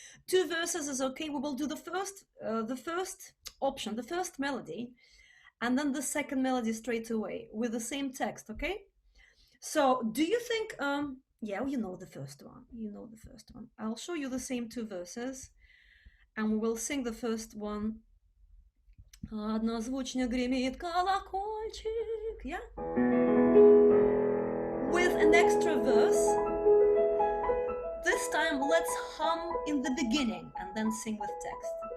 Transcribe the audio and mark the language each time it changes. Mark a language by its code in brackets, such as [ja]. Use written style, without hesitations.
[en] 2 verses is okay. We will do the first option, the first melody, and then the second melody straight away with the same text. Okay. So do you think? Yeah, you know the first one. You know the first one. I'll show you the same 2 verses, and we will sing the first one. [ru] Однозвучно гремит колокольчик, yeah? [en] With an extra verse. This time, let's hum in the beginning and then sing with text.